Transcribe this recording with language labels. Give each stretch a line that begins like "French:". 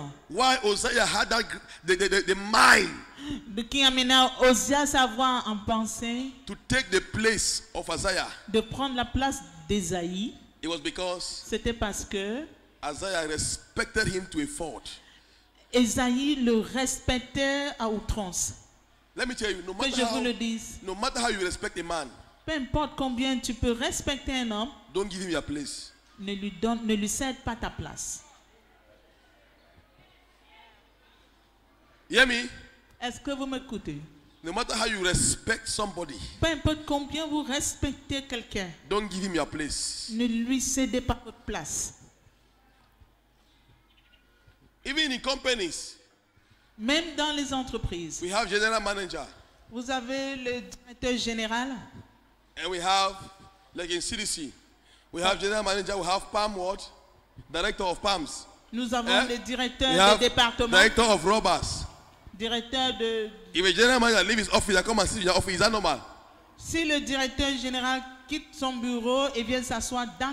English: why Hosea had that the mind
French: qui amena Osias à avoir en pensée
English: to take the place of Isaiah,
French: de prendre la place d'Ésaïe,
English: it was because
French: c'était parce que
English: Isaiah respected him to a fault.
French: Ésaïe le respectait à outrance.
English: Let me tell you,
French: Que je vous le dise,
English: no matter how you respect a man,
French: peu importe combien tu peux respecter un homme,
English: don't give him your place.
French: ne lui cède pas ta place.
English: You hear me?
French: Est-ce que vous m'écoutez?
English: No matter how you respect somebody,
French: Peu importe combien vous respectez quelqu'un,
English: don't give him your place.
French: ne lui cédez pas votre place.
English: Even in companies,
French: Même dans les entreprises,
English: we have general manager,
French: vous avez le directeur général.
English: and we have, like in CDC, we have general manager, we have palm what? Director of palms.
French: Nous avons Eh? le directeur
English: We have
French: des départements,
English: director of robbers.
French: directeur de...
English: If a general manager leave his office and come and sit in your office, is that normal?
French: Si le directeur général quitte son bureau et vient s'asseoir dans